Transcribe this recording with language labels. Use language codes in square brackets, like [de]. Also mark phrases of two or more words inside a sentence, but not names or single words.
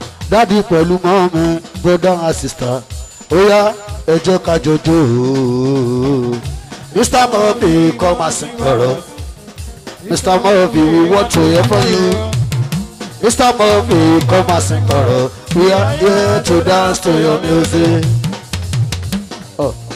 [yo] Dádì pẹ̀lú mọ́mí, [en] brother and sister. [yo] Ó yá, ẹ jẹ́ ká jọ jó o. [en] Mister Murphy, come and sing for us. Mister Murphy, we want to hear from you. Mister Murphy, come and sing for us. We are here to dance to your music. Oh.